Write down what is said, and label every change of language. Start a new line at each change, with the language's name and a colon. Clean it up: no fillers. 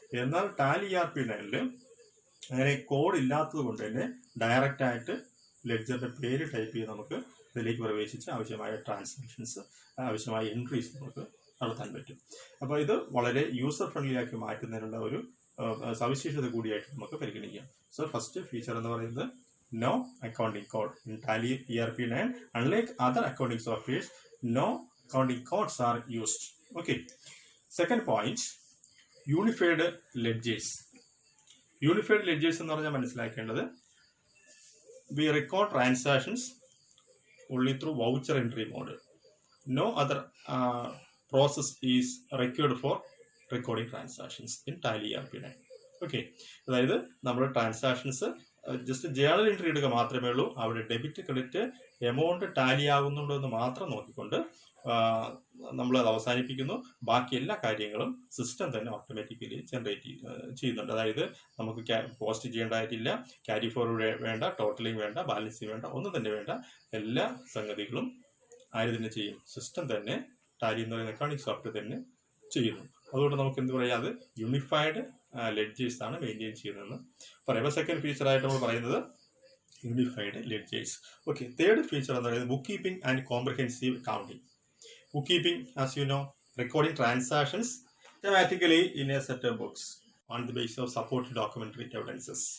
Malayalam: എന്നാൽ Tally ERP9 അങ്ങനെ code ഇല്ലാത്തത് കൊണ്ട് തന്നെ ഡയറക്റ്റ് ആയിട്ട് ലെഡ്ജറിന്റെ പേര് ടൈപ്പ് ചെയ്ത് നമുക്ക് ഇതിലേക്ക് പ്രവേശിച്ച് ആവശ്യമായ ട്രാൻസാക്ഷൻസ്, ആവശ്യമായ എൻട്രീസ് നമുക്ക് നടത്താൻ പറ്റും. അപ്പോൾ ഇത് വളരെ യൂസർ ഫ്രണ്ട്ലി ആക്കി മാറ്റുന്നതിനുള്ള ഒരു സവിശേഷത കൂടിയായിട്ട് നമുക്ക് പരിഗണിക്കാം. സോ ഫസ്റ്റ് ഫീച്ചർ എന്ന് പറയുന്നത് no accounting code in Tally ERP9.
English: Unlike other accounting softwares, no accounting codes are used. Okay. Second point, unified ledgers. Unified ledgers
Malayalam: എന്ന് പറഞ്ഞാൽ മനസ്സിലാക്കേണ്ടത്,
English: we record transactions only through voucher entry mode. No other process is required for recording transactions in Tally ERP9. Okay.
Malayalam: അതായത് നമ്മുടെ transactions just journal entry എടുക്കുക മാത്രമേ ഉള്ളൂ. അവിടെ debit credit amount Tally ആകുന്നുണ്ടോ എന്ന് മാത്രം നോക്കിക്കൊണ്ട് നമ്മൾ അത് അവസാനിപ്പിക്കുന്നു. ബാക്കി എല്ലാ കാര്യങ്ങളും സിസ്റ്റം തന്നെ ഓട്ടോമാറ്റിക്കലി ജനറേറ്റ് ചെയ്യുന്നുണ്ട്. അതായത് നമുക്ക് പോസ്റ്റ് ചെയ്യേണ്ടതായിട്ടില്ല, ക്യാരി ഫോർവേഡ് വേണ്ട, ടോട്ടലിംഗ് വേണ്ട, ബാലൻസിങ് വേണ്ട, ഒന്നും തന്നെ വേണ്ട. എല്ലാ സംഗതികളും ആര് തന്നെ ചെയ്യും? സിസ്റ്റം തന്നെ, ടാലി എന്ന് പറയുന്ന അക്കൗണ്ടിങ് സോഫ്റ്റ്വെയർ തന്നെ ചെയ്യുന്നു. അതുകൊണ്ട് നമുക്ക് എന്ത് പറയാം, അത് യൂണിഫൈഡ് ലെഡ്ജേഴ്സ് ആണ് മെയിൻറ്റെയിൻ ചെയ്യുന്നതെന്ന് പറയാം. സെക്കൻഡ് ഫീച്ചറായിട്ട് നമ്മൾ പറയുന്നത് unified ledgers. Okay. Third feature എന്ന് പറയുന്നത് book keeping and comprehensive accounting.
English: Bookkeeping, as you know, recording transactions systematically in a set of books on the basis of supported documentary evidences.